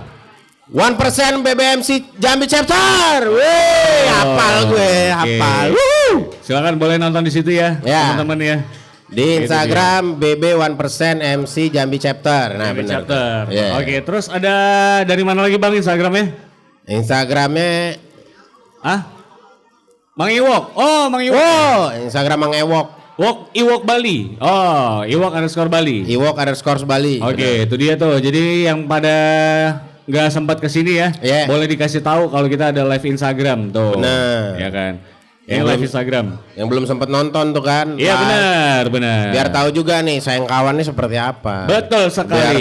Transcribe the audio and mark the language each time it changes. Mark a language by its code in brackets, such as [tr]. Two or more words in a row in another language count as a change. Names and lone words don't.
[id] 1% BBMC Jambi Chapter. Wih, hafal gue, oke. hafal. Silakan boleh nonton di situ ya, Ya. teman-teman ya. Di Instagram BB 1% MC Jambi Chapter. Nah, Jambi benar. Chapter. Ya. Oke, terus ada dari mana lagi bang Instagramnya? Instagramnya, Mang Iwok. Oh, Mang Iwok. oh, Instagram Mang Ewok, Iwok Bali. Oh, Iwok_Bali. Iwok_Bali. Oke, itu dia tuh. Jadi yang pada nggak sempat kesini ya, Yeah. boleh dikasih tahu kalau kita ada live Instagram tuh. Benar. Ya kan. Yang Live belum- Instagram. Yang belum sempat nonton tuh kan. Iya Nah, benar. Biar tahu juga nih sayang kawannya seperti apa. Betul sekali.